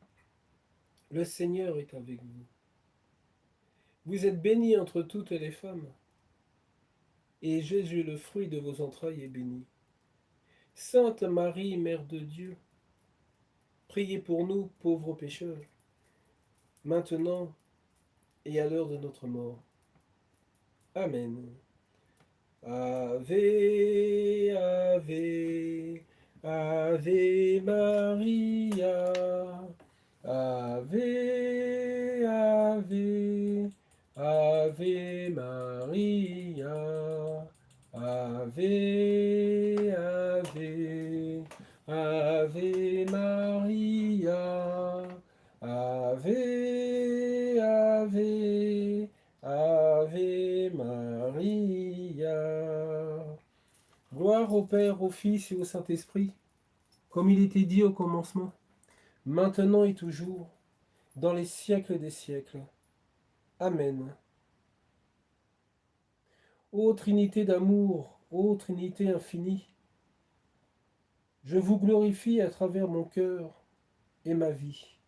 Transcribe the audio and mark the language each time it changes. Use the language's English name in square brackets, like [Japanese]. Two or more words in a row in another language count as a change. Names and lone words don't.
[French] Le Seigneur est avec vous. Vous êtes bénie entre toutes les femmes, et Jésus, le fruit de vos entrailles, est béni. Sainte Marie, Mère de Dieu, priez pour nous, pauvres pécheurs, maintenant et à l'heure de notre mort. Amen. [Latin] Ave, Ave, Ave Maria, Ave, Ave, Ave Maria, Ave, Ave, Ave Maria, Ave, Ave, Ave Maria. [French] Gloire au Père, au Fils et au Saint-Esprit, comme il était dit au commencement, maintenant et toujours, dans les siècles des siècles. Amen. Ô Trinité d'amour, ô Trinité infinie, je vous glorifie à travers mon cœur et ma vie.